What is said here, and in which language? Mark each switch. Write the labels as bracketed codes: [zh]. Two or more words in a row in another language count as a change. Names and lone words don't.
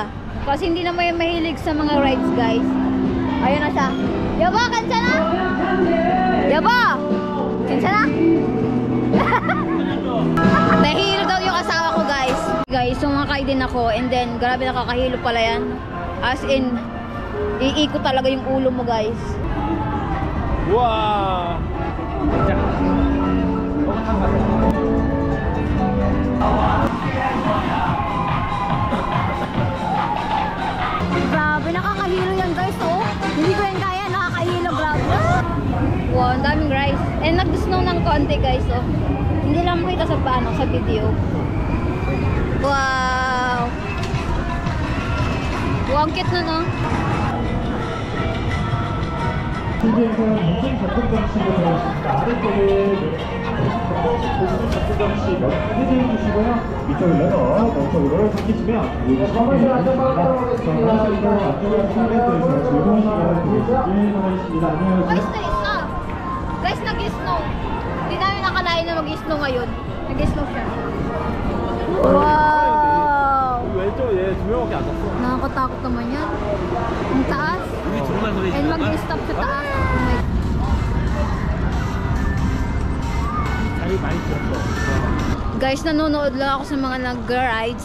[tl] Kasi hindi naman yung mahilig sa mga rides guys. Ayun na siya. Yaba, kansa na? Yaba! Kansa na? Nahihilo daw yung asawa ko guys. Guys, sumakay din ako. [en] And then, [tl] grabe nakakahilo pala yan. [en] As in, [tl] iikot talaga yung ulo mo guys. Wow! Grabe, nakakahilo yan guys, oh. Hindi ko yan kaya, nakakahilo, grabe. Wow, ang daming rice. And nag-snow ng konti guys, oh. Hindi lang makita sa paano, sa video. Wow. Wow, ang cute na, no? [ko] 신기해서 무슨 접근장치로 들어있습니다. 아래쪽에 접근장치 해제해 주시고요. 이쪽을 열어 왼쪽으로 당기시면 안쪽으로 안쪽으로 즐거운 시간을 보내시길 바라겠습니다. [tl] Guys, na-snow. Guys, nag-snow. Hindi namin nakalain na mag-snow ngayon. Nag-snow siya. Wow! [ko] 왼쪽 얘 2명밖에 안 탔어. [tl] Nakakatakot naman yan. Ang taas. [ko] 우리 둘만 서 [tl] And mag-stop sa taas. [en] Oh my. [ko] 자리 많이 떴어. [tl] Guys, nanonood lang ako sa mga nag-rides.